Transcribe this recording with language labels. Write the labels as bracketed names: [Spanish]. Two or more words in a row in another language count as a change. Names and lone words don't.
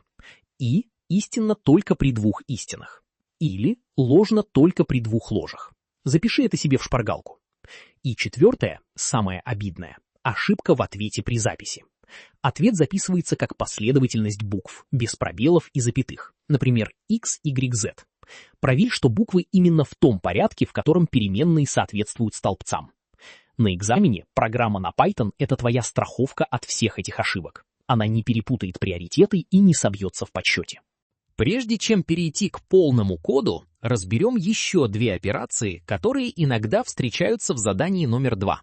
[Russian] «И» истинно только при двух истинах. «Или» ложно только при двух ложах. Запиши это себе в шпаргалку. И четвертое, самое обидное, ошибка в ответе при записи. Ответ записывается как последовательность букв, без пробелов и запятых, например, x, y, z. Проверь, что буквы именно в том порядке, в котором переменные соответствуют столбцам. На экзамене программа на Python — это твоя страховка от всех этих ошибок. Она не перепутает приоритеты и не собьется в подсчете. Прежде чем перейти к полному коду, разберем еще две операции, которые иногда встречаются в задании номер 2.